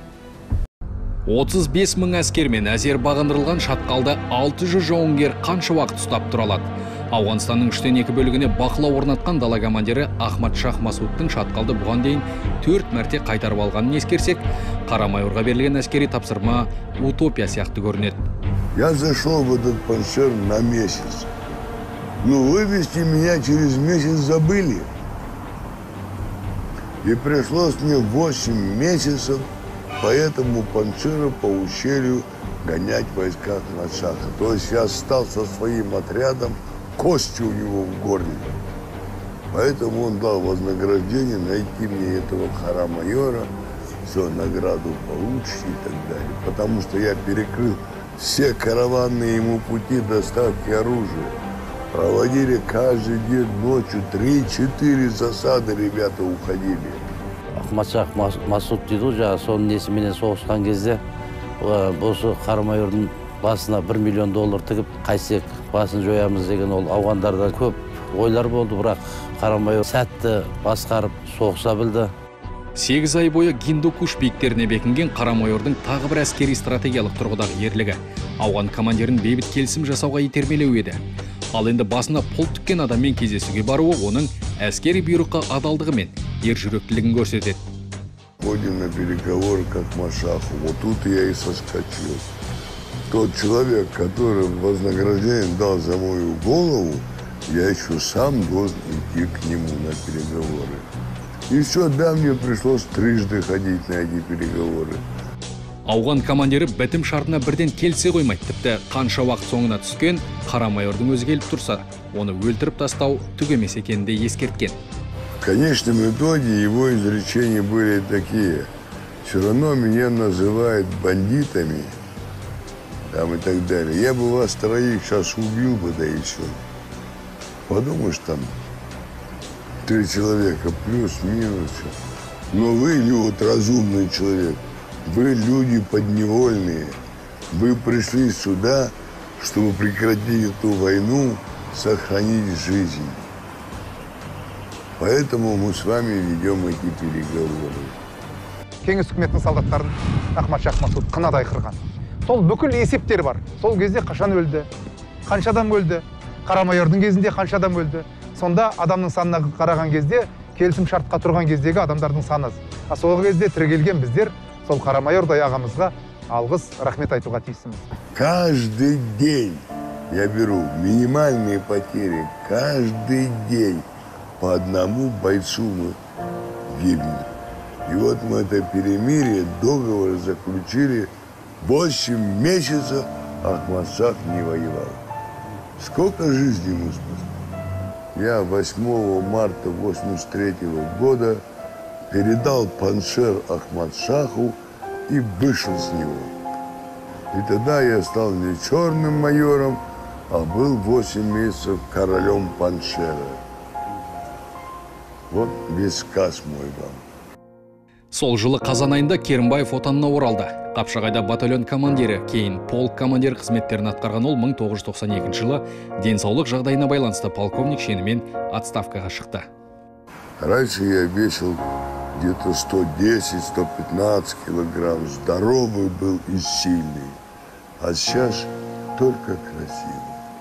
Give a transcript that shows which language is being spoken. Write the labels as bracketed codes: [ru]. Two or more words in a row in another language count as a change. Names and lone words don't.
[kk] 35 мың әскермен әзер бағындырылған шатқалда 600 жауынгер қанша уақыт ұстап тұра алады? Ауғанстанның 3/2 бөлігіне бақылау орнатқан дала командирі Ахмад Шах Масудтың шатқалды бұған дейін 4 мәрте қайтарып алғанын ескерсек, қара майорға берілген әскери тапсырма утопия сияқты көрінеді. [ru] Я зашел в этот паншер на месяц. Но вывести меня через месяц забыли. И пришлось мне 8 месяцев по этому паншеру по ущелью гонять войска Ахмад-Шаха. То есть я стал со своим отрядом костью у него в горле. Поэтому он дал вознаграждение найти мне этого хара-майора, все, награду получишь и так далее. Потому что я перекрыл все караванные ему пути доставки оружия. Проводили каждый день ночью 3-4 засады, ребята уходили. [kk] Ахмад-Шах Масуд дейді, жаңа соның несіменен соғысқан кезде осы қара майордың басына $1 миллион тігіп, қайсек басын жоямыз деген ол ауғандарда көп ойлар болды, бірақ қара майор сәтті басқарып соғыса білді. 8 ай бойы Гиндукуш биіктеріне бекінген қара майордың тағы бір әскери стратегиялық тұрғыдағы ерлігі ауған командирін бейбіт келісім жасауға итермелеу еді. Ал енді басына пұл тіккен адаммен кездесуге баруы оның әскери бұйрыққа адалдығы мен ержүректілігін көрсетеді. [ru] Ходим на переговоры к Ахмад-Шаху. Вот тут я и соскочил. Тот человек, который вознаграждение дал за мою голову, я еще сам должен идти к нему на переговоры. И все, да, мне пришлось трижды ходить на эти переговоры. [kk] Ауған командирі бітім шартына бірден келсе қоймайды. Тіпті қанша уақыт соңына түскен қара майордың өзі келіп тұрса, оны өлтіріп тастау түк емес екенін де ескерткен. [ru] В конечном итоге его изречения были такие: все равно меня называют бандитами, там и так далее. Я бы вас троих сейчас убил бы, да и все. Подумаешь, там 3 человека плюс-минус. Но вы, вот разумный человек, вы люди подневольные. Вы пришли сюда, чтобы прекратить эту войну, сохранить жизнь. Поэтому мы с вами ведем эти переговоры. [kk] Кеңес үкіметінің солдаттарын Ахмад Шах Масуд қынадай қырған. Сол бүкіл есептер бар. Сол кезде қашан өлді, қанша адам өлді, қара майордың кезінде қанша адам өлді. Сонда адамның санына қараған кезде, келісім шартқа тұрған кездегі адамдардың саны. Сол кезде тіркелген біздер сол қара майордай ағамызға алғыс, рахмет айтуға тиіссіміз. [ru] Каждый день я беру минимальные потери. Каждый день по одному бойцу мы гибнем. И вот мы это перемирие, договор заключили. 8 месяцев Ахмад-Шах не воевал. Сколько жизней мы спасли? Я 8 марта 1983 года передал паншер Ахмад-Шаху и вышел с него. И тогда я стал не черным майором, а был 8 месяцев королем паншера. Вот весь сказ мой вам. [kk] Сол жылы қазан айында Керімбаев отанына оралды. Қапшағайда батальон командирі, кейін полк командир қызметтерін атқарған ол 1992 жылы денсаулық жағдайына байланысты полковник шенімен отставкаға шықты. [ru] Раньше я весил где-то 110-115 килограмм, здоровый был и сильный. А сейчас только красивый.